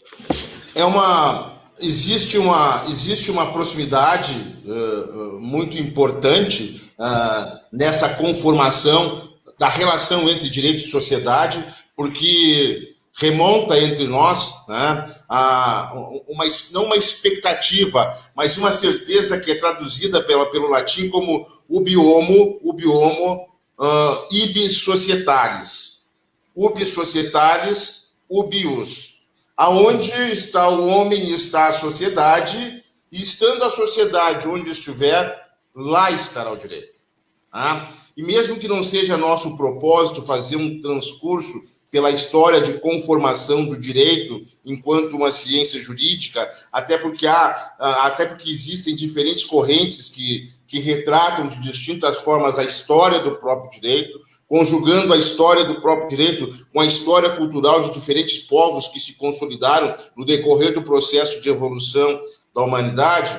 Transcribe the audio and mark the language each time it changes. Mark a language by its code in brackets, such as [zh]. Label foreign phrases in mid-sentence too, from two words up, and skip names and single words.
[pt] Existe uma proximidade muito importante nessa conformação da relação entre direito e sociedade, porque remonta entre nós, né, não uma expectativa, mas uma certeza que é traduzida pelo latim como [la] ubi homo ibi societatis. Ubi societatis, ubi ius. [pt] Aonde está o homem, está a sociedade, e estando a sociedade onde estiver, lá estará o direito. Tá? E mesmo que não seja nosso propósito fazer um transcurso pela história de conformação do direito enquanto uma ciência jurídica, até porque existem diferentes correntes que retratam de distintas formas a história do próprio direito, conjugando a história do próprio direito com a história cultural de diferentes povos que se consolidaram no decorrer do processo de evolução da humanidade.